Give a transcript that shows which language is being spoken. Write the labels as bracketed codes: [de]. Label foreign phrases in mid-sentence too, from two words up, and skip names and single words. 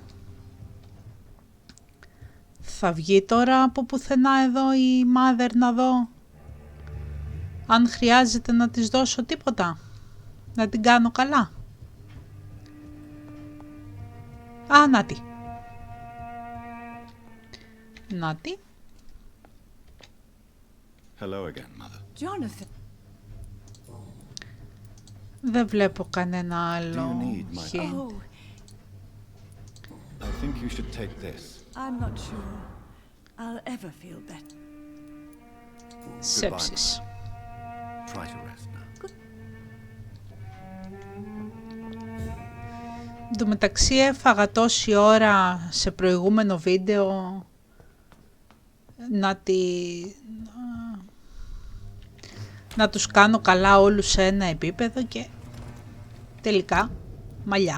[el] Θα βγει τώρα από πουθενά εδώ η mother να δω αν χρειάζεται να της δώσω τίποτα, να την κάνω καλά. Α, νάτι. Νάτι. [en] Hello again, mother. Jonathan. [el] Δεν βλέπω κανένα άλλο. [en] Oh, I think you should take this. I'm not sure I'll ever feel better. Σέψεις. Try to rest now. [el] Εν τω μεταξύ έφαγα τόση ώρα σε προηγούμενο βίντεο να τους κάνω καλά όλους σε ένα επίπεδο και τελικά μαλλιά.